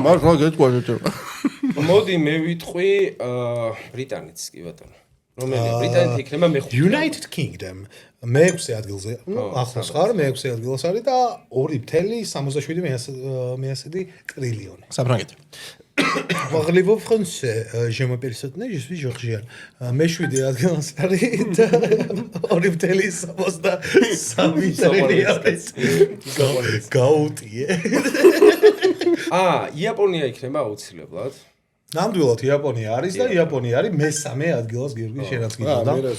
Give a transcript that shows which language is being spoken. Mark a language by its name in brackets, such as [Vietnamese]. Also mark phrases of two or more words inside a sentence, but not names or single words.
[Georgian] მართლა გეტყვი. მოდი მე ვიტყვი ბრიტანეთს კი ბატონო. რომელია ბრიტანეთი იქნება მეხუთე. United Kingdom მეექვსე ადგილზე. ახლოს ხარ, მეექვსე ადგილას არის და 2.77 ტრილიონი. საფრანგეთი. [French] Parlez-vous français? Je m'appelle Sotne, je suis georgien. [Georgian] მეშვიდე ადგილას არის და 2.73 ტრილიონი. გაუტიე. იაპონია იქნება აუცილებლად. ნამდვილად იაპონია არის და იაპონია არის მესამე ადგილას გიორგი შენაც გიყავდა.